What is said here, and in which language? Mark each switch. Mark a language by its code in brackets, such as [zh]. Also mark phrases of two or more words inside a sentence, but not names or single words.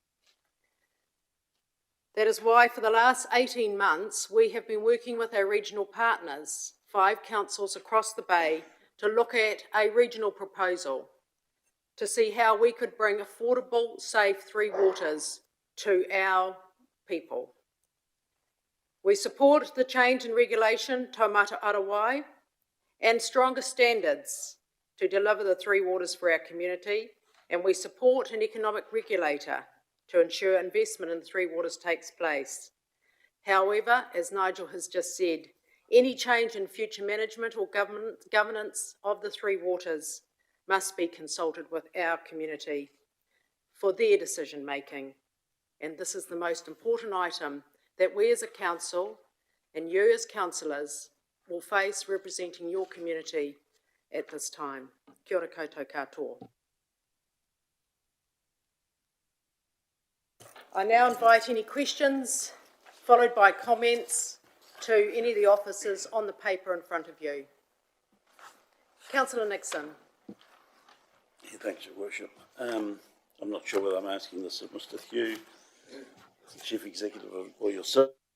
[en] That is why for the last 18 months, we have been working with our regional partners, 5 councils across the bay, to look at a regional proposal to see how we could bring affordable, safe 3 waters to our people. We support the change in regulation, taumata arawai, and stronger standards to deliver the 3 waters for our community, and we support an economic regulator to ensure investment in the 3 waters takes place. However, as Nigel has just said, any change in future management or governance of the 3 waters must be consulted with our community for their decision making. And this is the most important item that we as a council and you as councillors will face representing your community at this time. [mi] Kia ora koutou katoa. [en] I now invite any questions, followed by comments to any of the officers on the paper in front of you. Councillor Nixon. Yeah, thanks, Your Worship. I'm not sure whether I'm asking this of Mr. Hugh, the Chief Executive, or yourself.